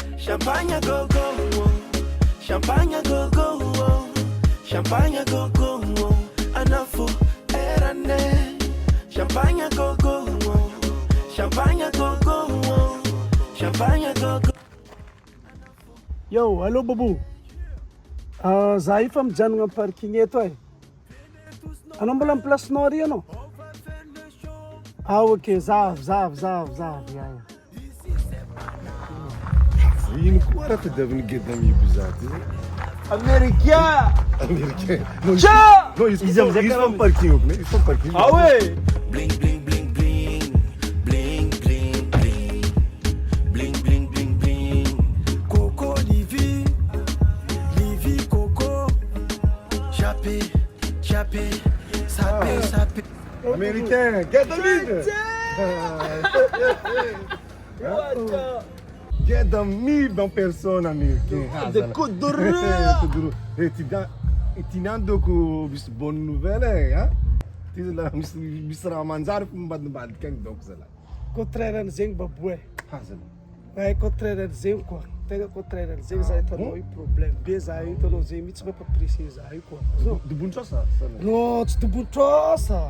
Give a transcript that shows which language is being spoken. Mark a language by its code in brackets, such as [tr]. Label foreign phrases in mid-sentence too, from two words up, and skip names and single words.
[en] Champagne go go, champagne go go, champagne go go, anafu erane. Champagne go go, champagne go go, champagne go go. Yo, hello Babou. [mg] Zahay fa mijanona amin'ny parking eto ay. Anao mbola amin'ny place nord ano? Ok, zavo. Yeah. Ino koa raha tadiavin'ny Geda mihibo zaty izy. Américain. Non, izy fa parking ok, izy fa parking. [fr] Ah ouais. Bling bling bling bling, bling bling bling, bling bling bling bling. Coco Livy Coco, chapé, sapé. [mg] Américain, Geda mihibo. Geda mihibo [fr] en personne [mg] américain. De Kuduru. E ti nandoko misy [fr] bonne nouvelle [mg] hein? Ty zala misy raha manjary mimbadibadika agny donc zala. Contraire an'izegny Babou ay. Hazana. Ouais, contraire an'izegny koa. Tegna contraire an'izegny zahay hitanao io problème be zahay io hitanao zay mihitsy mampaprécier zahay io koa. Dobontrosa sana. Non, tsy dobontrosa.